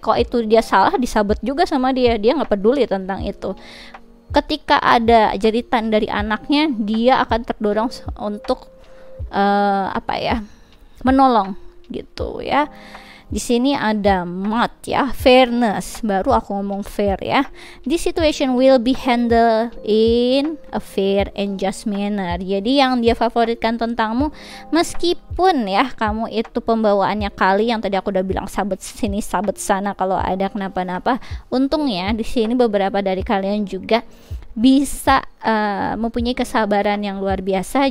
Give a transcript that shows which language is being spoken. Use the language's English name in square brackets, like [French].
[Indonesian] Kalau itu dia salah, disabet juga sama dia nggak peduli tentang itu. Ketika ada jeritan dari anaknya, dia akan terdorong untuk apa ya, menolong gitu ya. Di sini ada mat ya, fairness, baru aku ngomong fair ya. [English] This situation will be handled in a fair and just manner. [Indonesian] Jadi yang dia favoritkan tentangmu, meskipun ya kamu itu pembawaannya kali, yang tadi aku udah bilang sabet sini sabet sana kalau ada kenapa-napa. Untungnya di sini beberapa dari kalian juga bisa mempunyai kesabaran yang luar biasa.